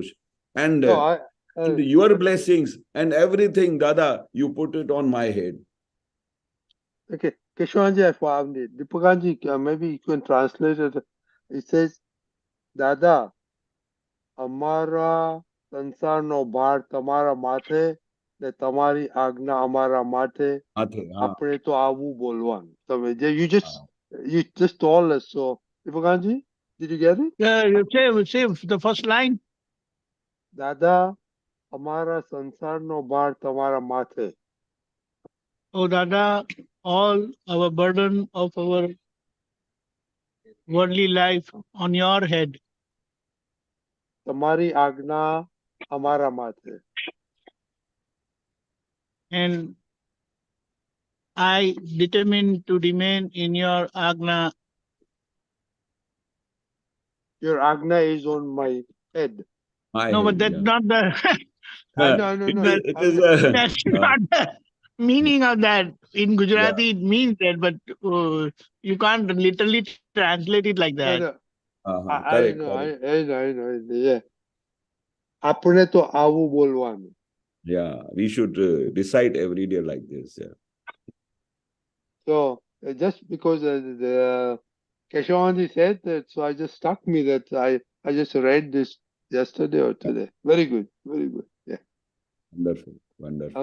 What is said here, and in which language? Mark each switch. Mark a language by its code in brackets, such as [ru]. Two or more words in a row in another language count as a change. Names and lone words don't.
[en] And, and your blessings and everything, Dada, you put it on my head. Okay, Keshavanandji, I found it. Deepakanandji, maybe you can translate it. It says, [gu] Dada, amara સંસારનો ભાર તમારા માથે ને તમારી આજ્ઞા અમારા માથે. આપણે તો આવું બોલવાનું. તમે [en] you just told us. So Deepakanandji, did you get it? You say the first line. [gu] દાદા, અમારા સંસારનો ભાર તમારા માથે. [en] Oh Dada, all our burden of our worldly life on your head. [gu] તમારી આજ્ઞા અમારા માથે. [en] And I determined to remain in your Agna. Your Agna is on my head. No, but that's not the I know. It I'm is listening. That's not the meaning of that. In Gujarati, it means that, but you can't literally translate it like that. No. I correct, know. correct. I know. Yeah. [gu] આપણે તો આવું બોલવાનું. [en] Yeah, we should recite every day like this. Yeah. So just because the Keshavanandji said that, so I just stuck me that I just read this yesterday or today. Very good. Yeah. Wonderful, wonderful.